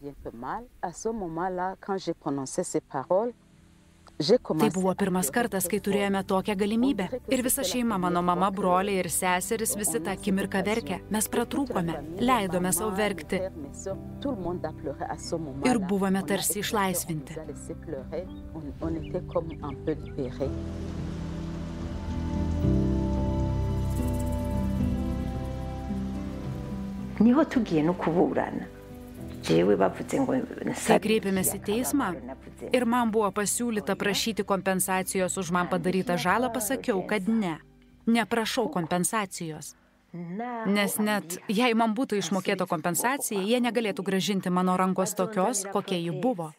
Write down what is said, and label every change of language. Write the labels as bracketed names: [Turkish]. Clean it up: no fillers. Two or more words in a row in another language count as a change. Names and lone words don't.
[Lithuanian] Tai buvo pirmas kartas, kai turėjome tokią galimybę. Ir visa šeima, mano mama, broliai ir seseris, visi tą akimirką verkė. Mes pratrūkome, leidome savo verkti. Ir buvome tarsi išlaisvinti. [Kinyarwanda] Niho tugiye no kuburana. [Lithuanian] Kai kreipėmės į teismą ir man buvo pasiūlyta prašyti kompensacijos už man padarytą žalą, pasakiau, kad ne, neprašau kompensacijos. Nes net jei man būtų išmokėta kompensacija, jie negalėtų grąžinti mano rankos tokios, kokia ji buvo.